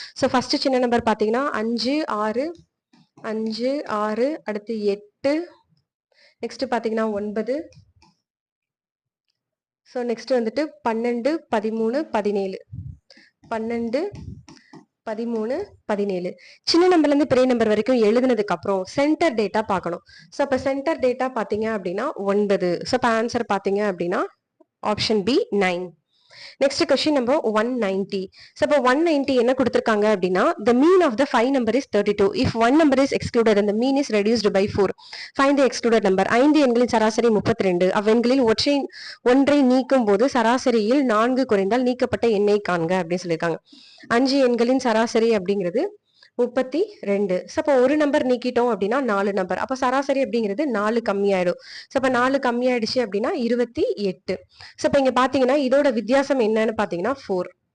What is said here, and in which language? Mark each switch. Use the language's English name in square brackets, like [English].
[Tamil] So first சின்ன number பாத்தீங்கன்னா 5 6, 5 6, அடுத்து 8, நெக்ஸ்ட் பாத்தீங்கன்னா 9, ஸோ நெக்ஸ்ட் வந்துட்டு 12 13 17, 12 13 17. சின்ன நம்பர்ல இருந்து பெரிய நம்பர் வரைக்கும் எழுதுனதுக்கு அப்புறம் சென்டர் டேட்டா பார்க்கணும். ஸோ அப்ப சென்டர் டேட்டா பாத்தீங்க அப்படின்னா 9. ஸோ அப்ப ஆன்சர் பாத்தீங்க அப்படின்னா option B 9. Next question number 190. So இப்போ 190 என்ன கொடுத்திருக்காங்க அப்படின்னா [English] the mean of the 5 number is 32. If one number is excluded and the mean is reduced by 4, find the excluded number. [Tamil] 5 எண்களின் சராசரி 32. அவ்வெண்களில் ஒன்றை நீக்கும் போது சராசரியில் 4 குறைந்தால் நீக்கப்பட்ட எண்ணை காண்க அப்படின்னு சொல்லியிருக்காங்க. 5 எண்களின் சராசரி அப்படிங்கிறது 32. ஸோ அப்போ ஒரு நம்பர் நீக்கிட்டோம் அப்படின்னா 4 நம்பர், அப்போ சராசரி அப்படிங்கிறது 4 கம்மியாயிடும். ஸோ அப்போ 4 கம்மியாயிடுச்சு அப்படின்னா 28. ஸோ இப்போ இங்க பாத்தீங்கன்னா இதோட வித்தியாசம் என்னன்னு பாத்தீங்கன்னா 4.